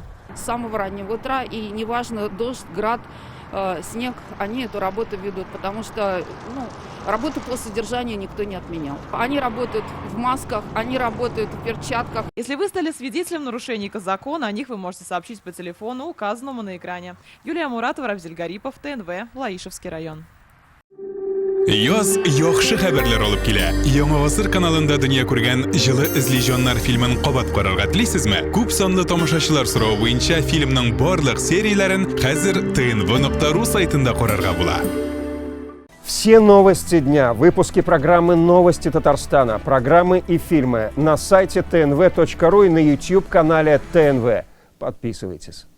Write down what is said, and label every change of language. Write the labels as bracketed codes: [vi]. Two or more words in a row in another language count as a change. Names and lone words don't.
[ru] С самого раннего утра, и неважно, дождь, град, снег, они эту работу ведут, потому что работу по содержанию никто не отменял. Они работают в масках, они работают в перчатках. Если вы стали свидетелем нарушений закона, о них вы можете сообщить по телефону, указанному на экране. Юлия Муратова, Равзель Гарипов, ТНВ, Лаишевский район. [tt] Яз яхшы хәбәрләр алып килә. Яңа гасыр каналында дөнья күргән җылы эзле фильмын кабат карарга телисезме? Күп санлы тамашачылар соравы буенча фильмның барлык серияләрен хәзер tnv.ru сайтында карарга була. [ru] Все новости дня, выпуски программы «Новости Татарстана», программы и фильмы на сайте tnv.ru и на YouTube-канале ТНВ. Подписывайтесь.